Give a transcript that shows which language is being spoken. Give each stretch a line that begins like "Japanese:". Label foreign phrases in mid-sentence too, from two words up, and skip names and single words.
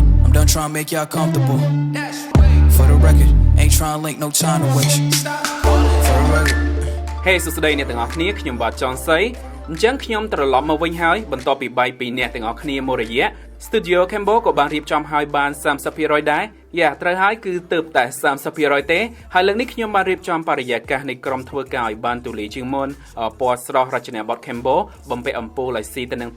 English: I'm done trying to make y'all comfortable. For the record, ain't trying to link, no time to waste. For the record.
Khmer: Hey សួស្តីអ្នកទាំងអស់គ្នាខ្ញុំបាទចង់សៃអញ្ចឹងខ្ញុំត្រឡប់មកវិញហើយបន្ទាប់ពីបាយពីអ្នកទាំងអស់គ្នាមួយរយៈ Studio Cambo ក៏បានរៀបចំឲ្យបាន 30% ដែរយ៉ាត្រូវហើយគឺទៅតែ 30% ទេហើយលើកនេះខ្ញុំបានរៀបចំបរិយាកាសនៃក្រុមធ្វើការឲ្យបានទូលាយជាងមុនពណ៌ស្រស់រចនាបថ Cambo បំពាក់អំពូលឲ្យស៊ីទៅនឹង